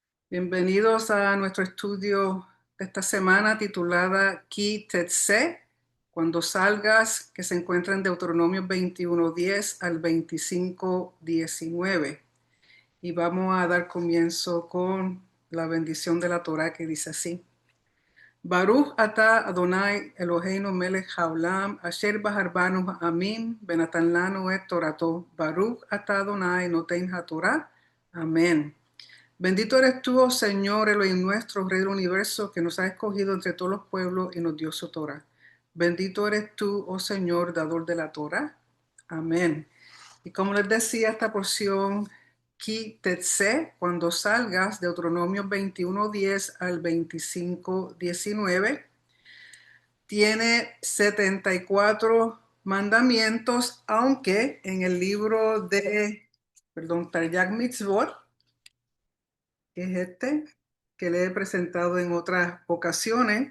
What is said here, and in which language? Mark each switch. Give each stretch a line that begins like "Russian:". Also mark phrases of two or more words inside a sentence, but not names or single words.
Spanish: Bienvenidos a nuestro estudio de esta semana titulada Ki Tetse, cuando salgas, que se encuentra en Deuteronomio 21:10 al 25:19. Y vamos a dar comienzo con la bendición de la Torá que dice así.
Hebrew: ברוך אתה אדני אלהינו מלך העולם אשר בחרבנו העמים ונתן לנו את תורתו. ברוך אתה אדני נותן התורה.
Spanish: Amén. Bendito eres tú, oh Señor, Elohim nuestro, Rey del universo, que nos ha escogido entre todos los pueblos y nos dio su Torah. Bendito eres tú, oh Señor, dador de la Torah. Amén. Y como les decía, esta porción, Ki Tetse, cuando salgas, Deuteronomio 21:10 al 25:19, tiene 74 mandamientos, aunque en el libro de, Taryag Mitzvot, que es este, que le he presentado en otras ocasiones.